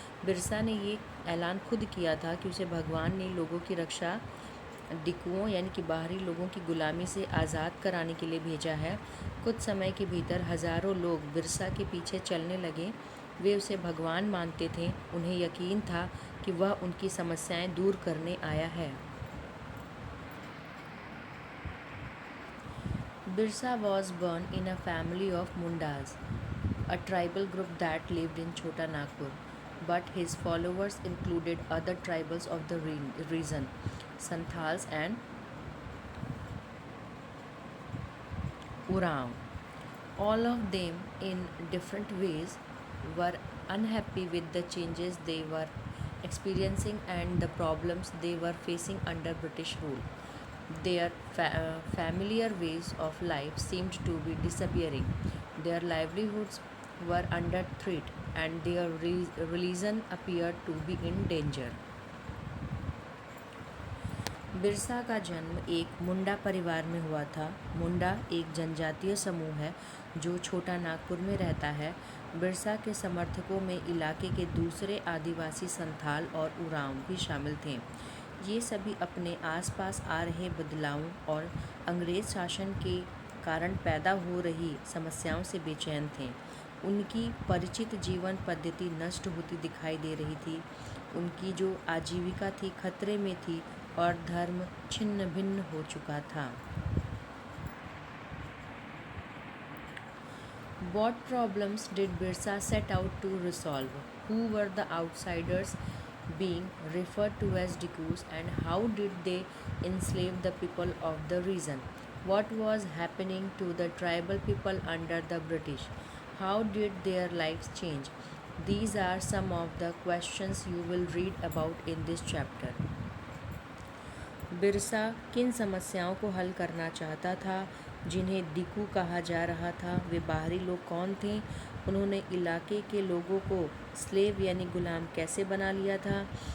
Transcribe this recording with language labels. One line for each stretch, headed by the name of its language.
Hindi: बिरसा ने ये ऐलान खुद किया था कि उसे भगवान ने लोगों की रक्षा डिकुओं यानी कि बाहरी लोगों की गुलामी से आज़ाद कराने के लिए भेजा है। कुछ समय के भीतर हज़ारों लोग बिरसा के पीछे चलने लगे। वे उसे भगवान मानते थे, उन्हें यकीन था कि वह उनकी समस्याएं दूर करने आया है।
English: Birsa was born in a family of Mundas, a tribal group that lived in Chota Nagpur, but his followers included other tribals of the region, Santhals and Urao. All of them, in different ways, were unhappy with the changes they were experiencing and the problems they were facing under British rule. Their familiar ways of life seemed to be disappearing. Their livelihoods were under threat, and their religion appeared to be in danger.
Hindi: Birsa का जन्म एक मुंडा परिवार में हुआ था। मुंडा एक जनजातीय समूह है जो छोटा नागपुर में रहता है। बिरसा के समर्थकों में इलाके के दूसरे आदिवासी संथाल और उरांव भी शामिल थे। ये सभी अपने आसपास आ रहे बदलावों और अंग्रेज़ शासन के कारण पैदा हो रही समस्याओं से बेचैन थे। उनकी परिचित जीवन पद्धति नष्ट होती दिखाई दे रही थी। उनकी जो आजीविका थी खतरे में थी और धर्म छिन्न भिन्न हो चुका था।
English: What problems did Birsa set out to resolve? Who were the outsiders being referred to as Dikus, and how did they enslave the people of the region? What was happening to the tribal people under the British? How did their lives change? These are some of the questions you will read about in this chapter.
Hindi: Birsa किन समस्याओं को हल करना चाहता था जिन्हें डिकू कहा जा रहा था? वे बाहरी लोग कौन थे? उन्होंने इलाके के लोगों को स्लेव यानी गुलाम कैसे बना लिया था?